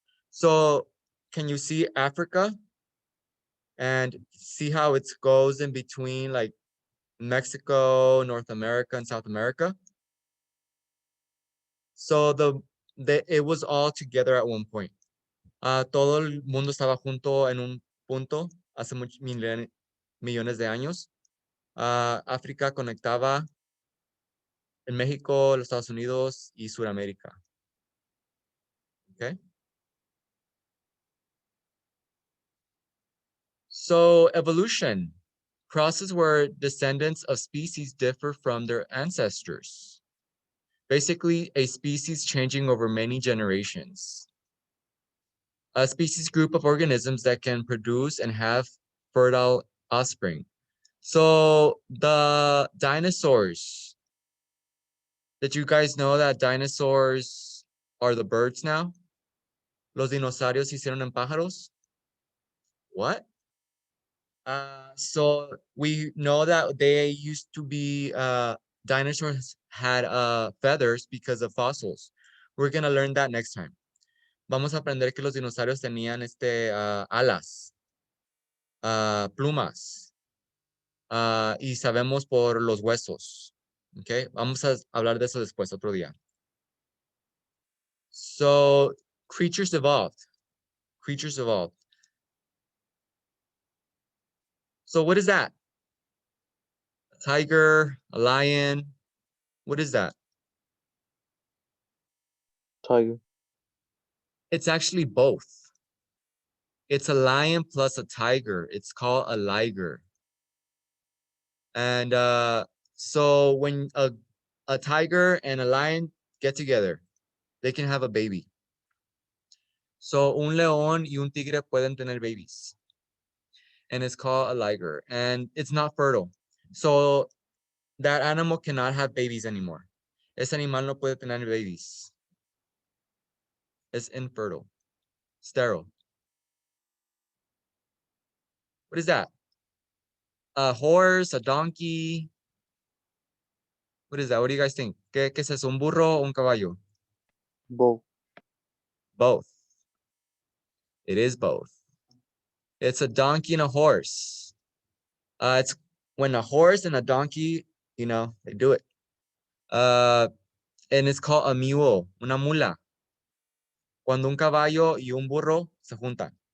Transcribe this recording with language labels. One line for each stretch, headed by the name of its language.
English: So can you see Africa and see how it goes in between like Mexico, North America, and South America? So it was all together at one point.
Spanish: Todo el mundo estaba junto en un punto hace muchos millones de años. África conectaba en México, los Estados Unidos y Sudamérica.
English: Okay. So evolution, process where descendants of species differ from their ancestors. Basically, a species changing over many generations. A species group of organisms that can produce and have fertile offspring. So the dinosaurs, did you guys know that dinosaurs are the birds now?
Spanish: Los dinosaurios se hicieron en pájaros?
English: What? So we know that they used to be, dinosaurs had feathers because of fossils. We're gonna learn that next time.
Spanish: Vamos a aprender que los dinosaurios tenían alas, plumas, y sabemos por los huesos. Okay, vamos a hablar de eso después, otro día.
English: So creatures evolved. Creatures evolved. So what is that? A tiger, a lion. What is that? Tiger. It's actually both. It's a lion plus a tiger. It's called a liger. And so when a tiger and a lion get together, they can have a baby.
Spanish: So un león y un tigre pueden tener babies.
English: And it's called a liger. And it's not fertile. So that animal cannot have babies anymore.
Spanish: Ese animal no puede tener babies.
English: It's infertile. Sterile. What is that? A horse, a donkey. What is that? What do you guys think?
Spanish: ¿Qué es eso? ¿Un burro o un caballo?
English: Both. Both. It is both. It's a donkey and a horse. It's when a horse and a donkey, they do it. And it's called a mule, una mula.
Spanish: Cuando un caballo y un burro se juntan.